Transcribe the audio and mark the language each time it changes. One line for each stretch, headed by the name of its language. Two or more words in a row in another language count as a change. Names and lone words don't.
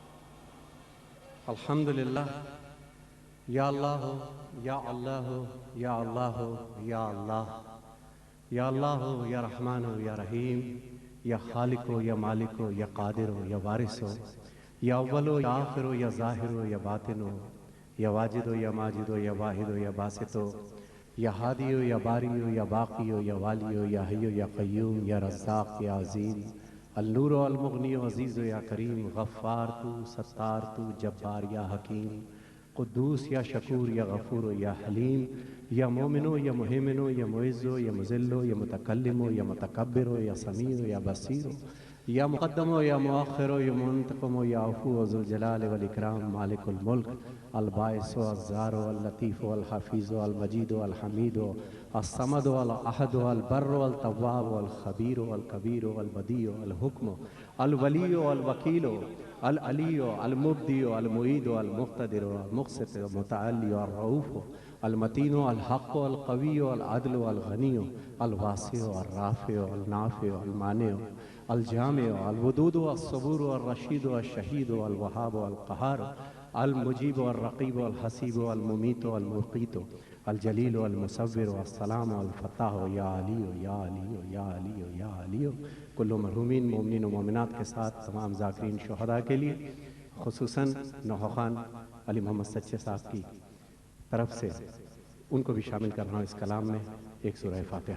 Arabic: الحمدللہ یا اللہ ہو یا اللہ ہو یا اللہ ہو یا اللہ، یا اللہ ہو یا رحمان ہو یا رحیم، یا خالق ہو یا مالک ہو یا قادر ہو یا وارث ہو، یا اول ہو یا آخر ہو یا ظاہر ہو یا باطن ہو، یا واجد ہو یا ماجد ہو یا واحد ہو یا باسط ہو، یا ہادی ہو یا باری ہو یا باقی ہو یا والی ہو یا حی ہو یا قیوم، یا رزاق یا عظیم، النور و المغنی و عزیز و یا کریم، غفار تو، ستار تو، جبار یا حکیم، قدوس یا شکور یا غفور و یا حلیم، یا مومن ہو یا مہمن ہو یا معز ہو یا مذل ہو یا متکلم ہو یا متکبر ہو یا سمیع ہو یا بصیر ہو، یا مقدم ہو یا مؤخر ہو یا منتقم ہو یا عفو و ذوالجلال والاکرام، مالک الملک، الباعث و الزار و اللطیف و الحفیظ و المجید و الحمید و الصمد و الاحد و البر و التواب و الخبیر و الکبیر و البدیع و الحکم الولی و الوکیل و العلی و المبدی و المعید و المقتدر و المقسط و المتعلی و الرؤوف و المتین و الحق و القوی و العدل و الغنی و الواسع و الرافع و النافع و المانع و الجامع و الودود و الصبور و الرشید و الشہید و الوہاب و القہار المجیب و الرقیب و الحسیب و الممیت و المقیت و الجلیل و المصور و السلام و الفتاح و یا علی و یا علی و یا علی و یا علی
Urdu: و کل مرحومین مومنین و مومنات کے ساتھ تمام ذاکرین شہداء کے لیے، خصوصاً نوحہ خان علی محمد سچے صاحب کی طرف سے ان کو بھی شامل کر رہا ہوں اس کلام میں، ایک سورہ فاتحہ۔